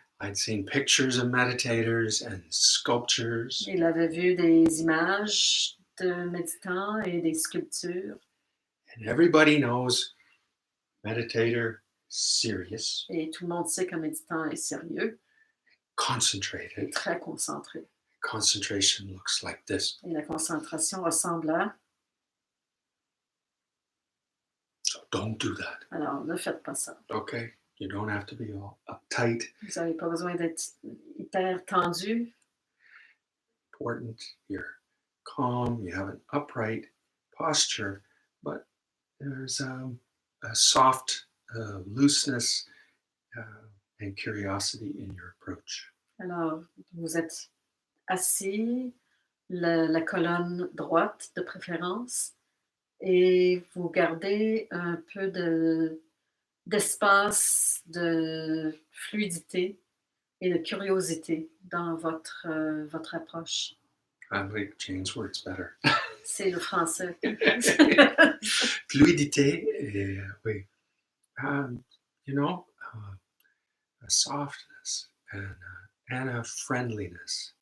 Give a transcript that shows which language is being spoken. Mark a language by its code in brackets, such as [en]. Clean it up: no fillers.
[en] I'd seen pictures of meditators and sculptures, [fr] Il avait vu des images de méditants et des sculptures, [en] and everybody knows meditator serious, [fr] et tout le monde sait qu'un méditant est sérieux et [en] concentrated. [fr] très concentré. [en] Concentration looks like this. [fr] Et la concentration ressemble à... [en] So don't do that. [fr] Alors, ne faites pas ça. [en] Okay? You don't have to be all uptight. [fr] Vous n'avez pas besoin d'être hyper tendu. [en] Important. You're calm. You have an upright posture, but there's a soft looseness and curiosity in your approach. [fr] Alors, vous êtes assis, la colonne droite de préférence, et vous gardez un peu d'espace, de fluidité et de curiosité dans votre approche. [en] I like Jane's words better. [fr] C'est le français. Fluidité et oui. [en] You know, a softness and a friendliness.